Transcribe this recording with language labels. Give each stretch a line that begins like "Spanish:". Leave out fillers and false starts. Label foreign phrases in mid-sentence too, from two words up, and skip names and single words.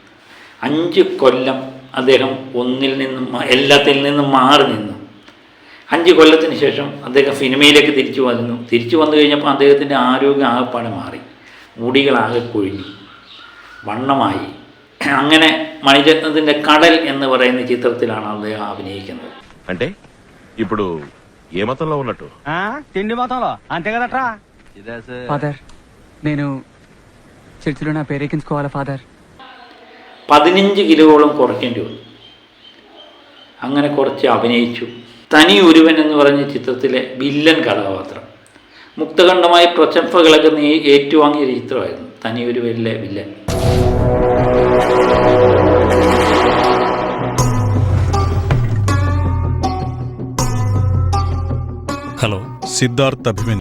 Malayalam: 5 കൊല്ലം അദ്ദേഹം എല്ലാത്തിൽ നിന്നും മാറി നിന്നു. 5 കൊല്ലത്തിന് ശേഷം അദ്ദേഹം സിനിമയിലേക്ക് തിരിച്ചു വന്നു കഴിഞ്ഞപ്പോൾ അദ്ദേഹത്തിൻ്റെ ആരോഗ്യം ആകെപ്പാടെ മാറി. മുടികളാകെ കൊഴിഞ്ഞു, വണ്ണമായി. അങ്ങനെ മണിരത്നത്തിൻ്റെ കടൽ എന്ന് പറയുന്ന ചിത്രത്തിലാണ് അദ്ദേഹം അഭിനയിക്കുന്നത്.
Telugu: అంటే ఇప్పుడు ఏ మతంలో ఉన్నట్టు? తిండి మతంలో అంతే కదట్రా. ఫాదర్, నేను చర్చిలో నా పేరెక్కించుకోవాలా ఫాదర్?
Malayalam: 15 കിലോയോളം കുറയ്ക്കേണ്ടി വന്നു. അങ്ങനെ കുറച്ച് അഭിനയിച്ചു. തനി ഒരുവൻ എന്ന് പറഞ്ഞ ചിത്രത്തിലെ വില്ലൻ കഥാപാത്രം മുക്തഖണ്ഡമായി പ്രശംസകളൊക്കെ ഏറ്റുവാങ്ങിയ ചിത്രമായിരുന്നു തനി ഒരുവനിലെ വില്ലൻ. ഹലോ, സിദ്ധാർത്ഥ് അഭിമന്യു.